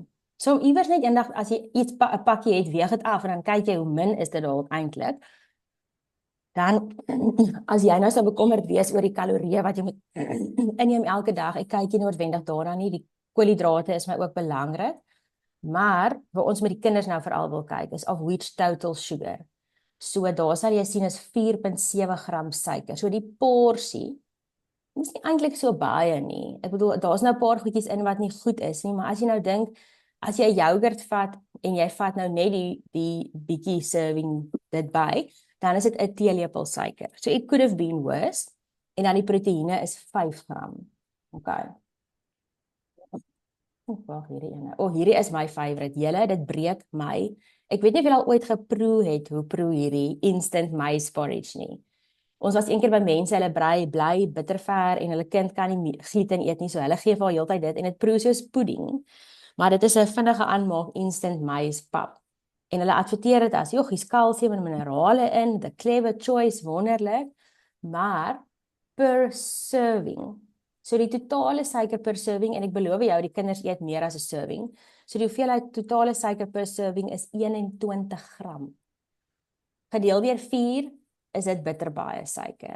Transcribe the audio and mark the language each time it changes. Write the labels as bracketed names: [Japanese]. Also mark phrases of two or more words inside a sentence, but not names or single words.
[Afrikaans] So iewers net eendag as jy iets 'n pakkie het, weeg dit af en dan kyk jy hoe min is dit dalk eintlik. Dan as jy nou so bekommerd wees oor die kalorieë wat jy moet inneem elke dag, ek kyk nie noodwendig daarna nie, die koolhidrate is my ook belangrik. Maar wat ons met die kinders nou veral wil kyk is of [English] which total sugar. [Afrikaans] So daar sal jy sien is 4.7 gram suiker. So die porsie is nie eintlik so baie nie. Ek bedoel daar's nou 'n paar goedjies in wat nie goed is nie, maar as jy nou dink as jy yoghurt vat en jy vat nou net die bietjie serving dit by, dan is dit 'n teelepel suiker. [English] So it could have been worse. [Afrikaans] En dan die proteïene is 5 gram. Okay. Wag, hierdie ene. Hierdie is my favorite. Julle, dit breek my. Ek weet nie of julle al ooit geproe het hoe proe hierdie [English] instant maize porridge [Afrikaans] nie. Ons was eendag by mense, hulle bly bitterver en hulle kind kan nie gluten eet nie, so hulle gee vir haar heeltyd dit en dit proe soos pudding. Maar dit is 'n vinnige aanmaak [English] instant maize [Afrikaans] pap. En hulle adverteer dit as, "Jogg, hier's kalsium en minerale in, [English] the clever choice, [Afrikaans] wonderlik." Maar per serving. So die totale suiker per serving en ek beloof jou die kinders eet meer as 'n serving. So die hoeveelheid totale suiker per serving is 21 gram. Gedeel deur 4 is dit bitter baie suiker.